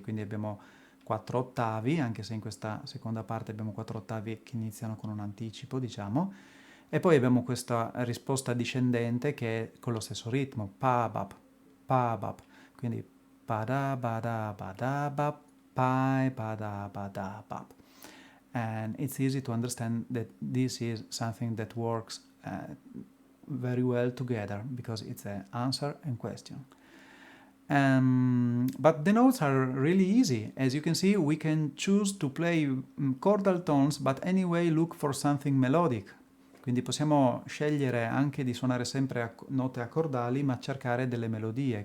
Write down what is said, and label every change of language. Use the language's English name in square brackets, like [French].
[Italian] Quindi abbiamo 4 ottavi, anche se in questa seconda parte abbiamo 4 ottavi che iniziano con un anticipo, diciamo, e poi abbiamo questa risposta discendente che è con lo stesso ritmo, pa bap, quindi pa da ba da bap, pai pa da ba da bap. [English] And it's easy to understand that this is something that works very well together, because it's an answer and question. But the notes are really easy. As you can see, we can choose to play chordal tones, but anyway look for something melodic. [Italian] Quindi possiamo scegliere anche di suonare sempre note accordali, ma cercare delle melodie.